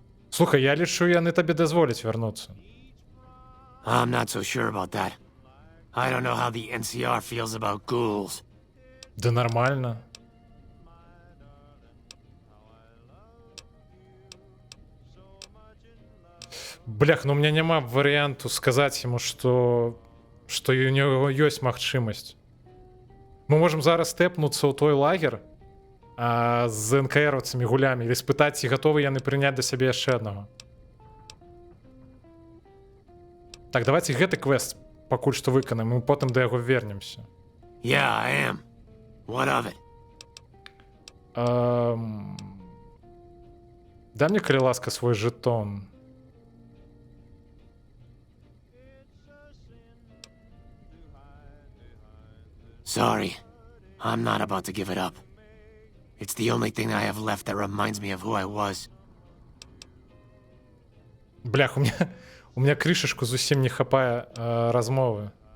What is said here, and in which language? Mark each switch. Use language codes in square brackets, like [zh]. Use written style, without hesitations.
[be] Слухай, я лічу, яны табе дазволяць вярнуцца. [en] I'm not so sure about that. I don't know how the NCR feels about ghouls. [ru] Да нормально. [be] Блях, [ru] ну у меня [be] няма варыянту сказаць яму, што у него ёсць магчымасць. Мы можам зараз тэпнуцца ў той лагер з НКРаўцамі гулямі і спытаць, ці гатовы яны прыняць да сябе яшчэ аднаго. Так, давайте гэты квест пакуль што выканаем, мы потым да яго вернемся. [en] Yeah, I am. What of it? [be] Дай мне, калі ласка, свой жетон. [en] Sorry. I'm not about to give it up. It's the only thing I have left that reminds me of who I was. [be] Блях, [ru] у меня [be] крышечку зусім не хапае размовы.